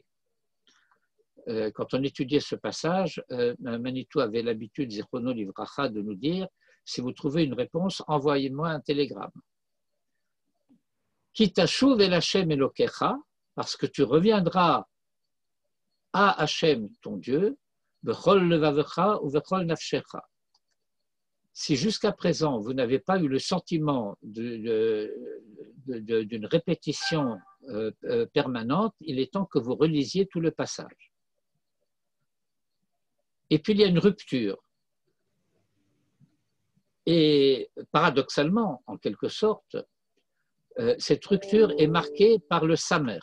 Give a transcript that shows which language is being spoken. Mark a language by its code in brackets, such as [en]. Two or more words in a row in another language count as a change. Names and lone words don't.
[fr] Quand on étudiait ce passage, Manitou avait l'habitude, [he] זכרונו לברכה, [fr] de nous dire, si vous trouvez une réponse, envoyez-moi un télégramme. [he] כי תשוב אל ה' אלהיך, [fr] parce que tu reviendras à Hashem, ton Dieu, [he] בכל לבבך ובכל נפשך. [fr] Si jusqu'à présent, vous n'avez pas eu le sentiment d'une répétition permanente, il est temps que vous relisiez tout le passage. Et puis il y a une rupture. Et paradoxalement, en quelque sorte, cette rupture est marquée par le samer.